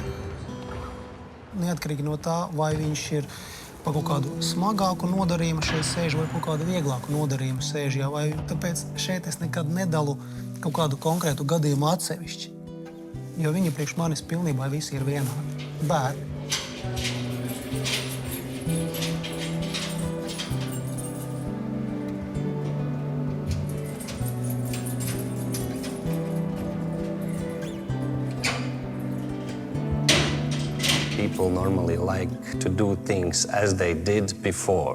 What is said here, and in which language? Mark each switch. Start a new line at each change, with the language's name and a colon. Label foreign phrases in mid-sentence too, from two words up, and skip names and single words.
Latvian: Neatkarīgi no tā, vai viņš ir pa kaut kādu smagāku nodarījumu šeit sēž vai kaut kādu vieglāku nodarījumu sēž. Ja, vai tāpēc šeit es nekad nedalu kaut kādu konkrētu gadījumu atsevišķi, jo viņi priekš manis pilnībā visi ir vienādi. Bērni.
English: People normally like to do things as they did before.